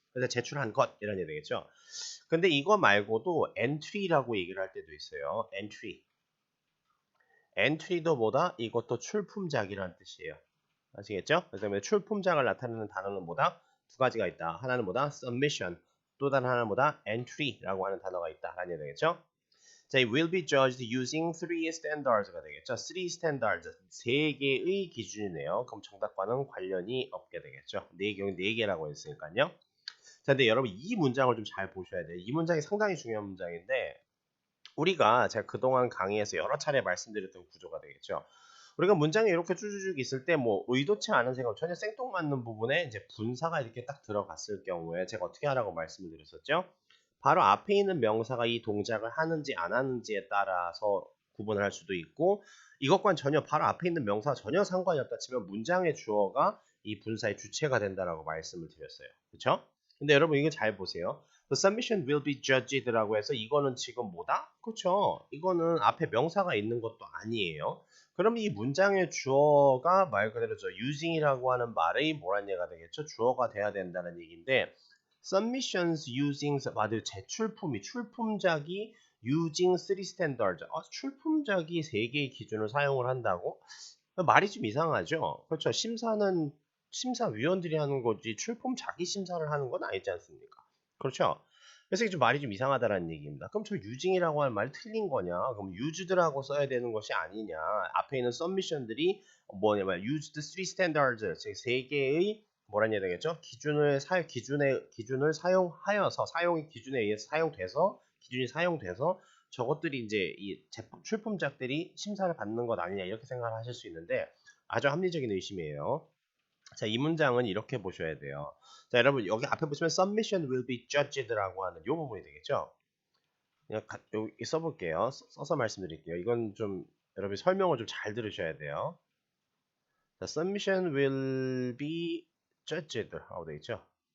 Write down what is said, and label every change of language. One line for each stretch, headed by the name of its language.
Korean: 그래서 제출한 것 이런 얘기 되겠죠. 근데 이거 말고도 entry라고 얘기를 할 때도 있어요. entry도 뭐다? 이것도 출품작이라는 뜻이에요. 아시겠죠? 그래서 출품작을 나타내는 단어는 뭐다? 두 가지가 있다. 하나는 뭐다? submission. 또 다른 하나는 뭐다? entry라고 하는 단어가 있다. 라는 얘기 되겠죠?
English: 자, 이 will be judged using three standards가 되겠죠. three standards.
Korean: 세 개의 기준이네요. 그럼 정답과는 관련이 없게 되겠죠. 네 개라고 했으니까요. 자, 근데 여러분 이 문장을 좀 잘 보셔야 돼요. 이 문장이 상당히 중요한 문장인데 우리가 제가 그동안 강의에서 여러 차례 말씀드렸던 구조가 되겠죠. 우리가 문장이 이렇게 쭈쭈쭉 있을 때 뭐 의도치 않은 생각, 전혀 생뚱맞는 부분에 이제 분사가 이렇게 딱 들어갔을 경우에 제가 어떻게 하라고 말씀을 드렸었죠? 바로 앞에 있는 명사가 이 동작을 하는지 안 하는지에 따라서 구분을 할 수도 있고 이것과는 전혀 바로 앞에 있는 명사가 전혀 상관이 없다 치면 문장의 주어가 이 분사의 주체가 된다라고 말씀을 드렸어요. 그렇죠? 근데 여러분 이거 잘 보세요.
English: The submission will be judged
Korean: 라고 해서 이거는 지금 뭐다? 그렇죠? 이거는 앞에 명사가 있는 것도 아니에요. 그럼 이 문장의 주어가 말 그대로 저 using이라고 하는 말의 뭐란 얘기가 되겠죠? 주어가 돼야 된다는 얘기인데
English: submissions using
Korean: 맞아요. 출품작이
English: using three standards.
Korean: 출품작이 세 개의 기준을 사용을 한다고? 말이 좀 이상하죠? 그렇죠. 심사위원들이 하는 거지 출품작이 심사를 하는 건 아니지 않습니까? 그렇죠. 그래서 이게 좀 말이 좀 이상하다라는 얘기입니다. 그럼 저 using이라고 하는 말이 틀린 거냐? 그럼 used라고 써야 되는 것이 아니냐? 앞에 있는 submission들이 뭐냐면
English: used three standards,
Korean: 즉 세 개의 뭐란 얘기 되겠죠? 기준을 사용하여서 사용의 기준에 의해서 기준이 사용돼서 저것들이 이제 이 제품 출품작들이 심사를 받는 것 아니냐 이렇게 생각을 하실 수 있는데 아주 합리적인 의심이에요. 자, 이 문장은 이렇게 보셔야 돼요. 자, 여러분 여기 앞에 보시면
English: submission will be judged
Korean: 라고 하는 이 부분이 되겠죠. 그냥 여기 써볼게요. 써서 말씀드릴게요. 이건 좀 여러분 설명을 좀 잘 들으셔야 돼요.
English: 자, submission will be judged
Korean: 하고 되겠죠.